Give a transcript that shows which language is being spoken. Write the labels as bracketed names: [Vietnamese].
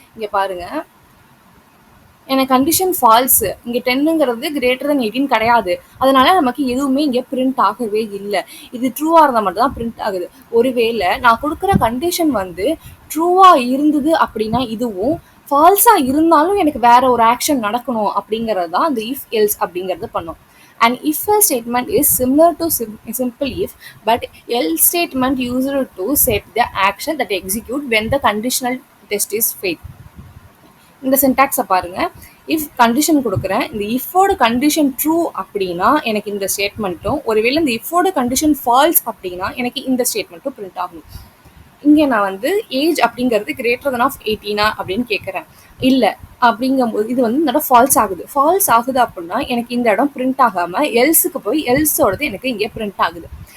[Tamil] இங்கே பாருங்கள், எனக்கு கண்டிஷன் ஃபால்ஸு, இங்கே 10ங்கிறது கிரேட்டர் than 18 கிடையாது, அதனால நமக்கு எதுவுமே இங்கே பிரிண்ட் ஆகவே இல்லை. இது ட்ரூவாக இருந்தால் மட்டும் தான் பிரிண்ட் ஆகுது. ஒருவேளை நான் கொடுக்குற கண்டிஷன் வந்து ட்ரூவாக இருந்தது அப்படின்னா இதுவும், ஃபால்ஸாக இருந்தாலும் எனக்கு வேற ஒரு ஆக்ஷன் நடக்கணும் அப்படிங்கிறது தான் அந்த இஃப் எல்ஸ் அப்படிங்கிறது பண்ணும். [English] An if else statement is similar to simple if, but else statement used to set the action that execute when the conditional test is failed. [Tamil] இந்த சின்டாக்ஸை பாருங்க. இஃப் கண்டிஷன் கொடுக்குறேன், இந்த இஃபோட கண்டிஷன் ட்ரூ அப்படின்னா எனக்கு இந்த ஸ்டேட்மெண்ட்டும், ஒருவேளை இந்த இஃபோட கண்டிஷன் ஃபால்ஸ் அப்படின்னா எனக்கு இந்த ஸ்டேட்மெண்ட்டும் பிரிண்ட் ஆகும். இங்கே நான் வந்து ஏஜ் அப்படிங்கிறது கிரேட்டர் தென் ஆஃப் 18 அப்படின்னு கேட்குறேன். இல்லை அப்படிங்கும்போது இது வந்து இந்த இடம் ஃபால்ஸ் ஆகுது. ஃபால்ஸ் ஆகுது அப்படின்னா எனக்கு இந்த இடம் பிரிண்ட் ஆகாமல் எல்ஸுக்கு போய் எல்ஸோடது எனக்கு இங்கே பிரிண்ட் ஆகுது.